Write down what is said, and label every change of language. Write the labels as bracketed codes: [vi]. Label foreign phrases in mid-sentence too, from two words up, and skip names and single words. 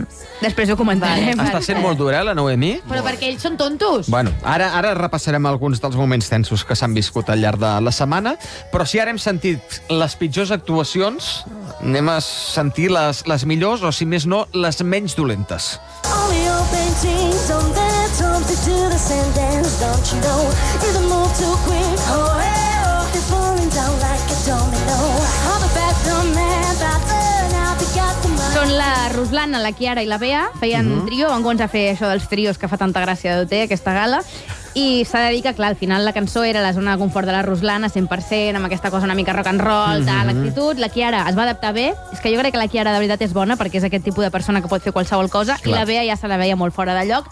[ca] Després ho comentarem. Està sent molt dura, la Noemi? Però perquè ells són tontos. Bueno, ara repassarem alguns dels moments tensos que s'han viscut al llarg de la setmana, però si ara hem sentit les pitjors actuacions, anem a sentir les millors, o si més no, les menys dolentes. [en] All your paintings on their tombs, they do the same dance, don't you know? Either move too quick, oh, hey, oh, they're falling down like a domino. All the best man that burn out, they got the money. [ca] Són la Ruslana, la Chiara i la Bea, feien trio, van començar a fer això dels trios que fa tanta gràcia d'OT, aquesta gala, i s'ha de dir que, clar, al final la cançó era la zona de confort de la Ruslana, 100%, amb aquesta cosa una mica [en] rock and roll, [ca] tal, l'actitud. La Chiara es va adaptar bé. És que jo crec que la Chiara de veritat és bona, perquè és aquest tipus de persona que pot fer qualsevol cosa, i la Bea ja se la veia molt fora de lloc.